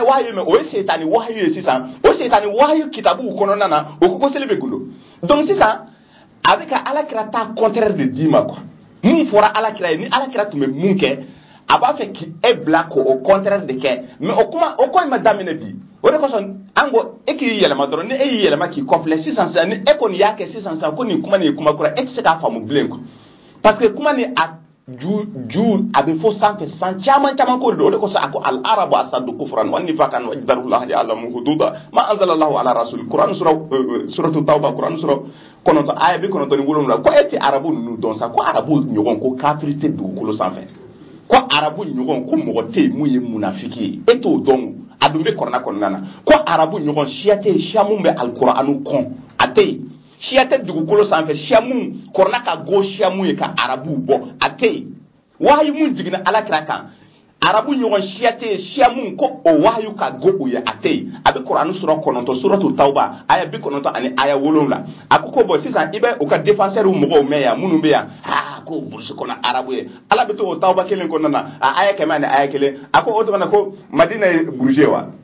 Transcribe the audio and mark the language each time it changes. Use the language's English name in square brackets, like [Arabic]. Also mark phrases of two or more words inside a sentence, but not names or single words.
[Bambara] wahyu ye mais o ye setani wahyu ye sisan o setani wahyu kitabuw kɔnɔna na o ko seli bɛ gundo donc sisan a bɛ ka alakira ta contraire de d'i ma quoi mun fɔra alakira ye ni alakira tun bɛ mun kɛ a b'a fɛ k'e bila ko o contraire de kɛ mais o ko in ma daminɛ bi o de kosɔn an ko e k'i yɛlɛma dɔrɔn ni e y'i yɛlɛma k'i kɔfilɛ sisan ni e kɔni y'a kɛ sisan ko nin kuma nin ye kuma kura e tɛ se k'a faamu bilen quoi [French] parce que [Bambara] kuma nin a ju a bɛ fɔ sanfɛ san caman ko de don o de kosɔn a ko [Arabic] الأعراب أشد كفرا ونفاقا وأجدر ألا يعلموا حدود ما أنزل الله على رسول [Bambara] Quran suratu tauba Quran sura kɔnɔntɔn aya bi 97 ko e tɛ arabu ninnu dɔn sa ko arabu ɲɔgɔn ko kafiri tɛ dugukolo sanfɛ ko arabu ɲɔgɔn ko mɔgɔ tɛ yen mun ye munafiki ye e t'o dɔn a dun bɛ kɔrɔna kɔnɔna na ko arabu ɲɔgɔn siya tɛ yen siya mun bɛ alkur'anu kɔn a tɛ yen siya tɛ dugukolo sanfɛ siya mun kɔrɔna ka go siya mun ye ka arabu bɔ a tɛ yen wahyu mun jiginna alakira kan arabu ɲɔgɔn siya tɛ yen siya mun ko o wahyu ka go o ye a tɛ yen a bɛ Quran sura 9 suratu tauba aya 90 ani aya 7 a ko bɔn sisan i bɛ u ka défenseur mɔgɔw mɛn yan minnu bɛ yan ko burusi kɔnɔ arabu ye ala bɛ to o tauba kelen kɔnɔna na a aya kɛmɛ ani aya kelen a ko o tuma na ko madina ye burusi ye wa